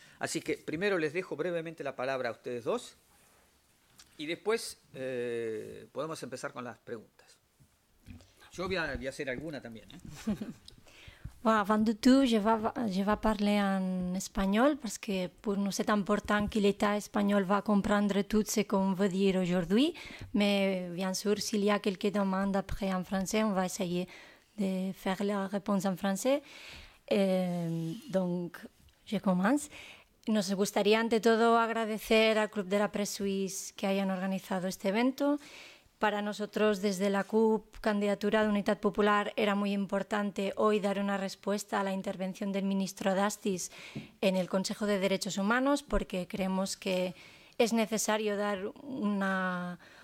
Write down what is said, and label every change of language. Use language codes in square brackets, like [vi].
[es] Así que primero les dejo brevemente la palabra a ustedes dos y después podemos empezar con las preguntas. Yo voy a hacer alguna también. [fr] Bon, avant de tout, je vais parler en espagnol parce que pour nous c'est important que l'État espagnol va comprendre tout ce qu'on veut dire aujourd'hui. Mais bien sûr, s'il y a quelques demandes après en français, on va essayer de faire la réponse en français. Donc, je commence. [es] Nos gustaría ante todo agradecer al Club de la Presse Suisse que hayan organizado este evento. Para nosotros, desde la CUP, Candidatura de Unidad Popular, era muy importante hoy dar una respuesta a la intervención del ministro Dastis en el Consejo de Derechos Humanos, porque creemos que es necesario dar una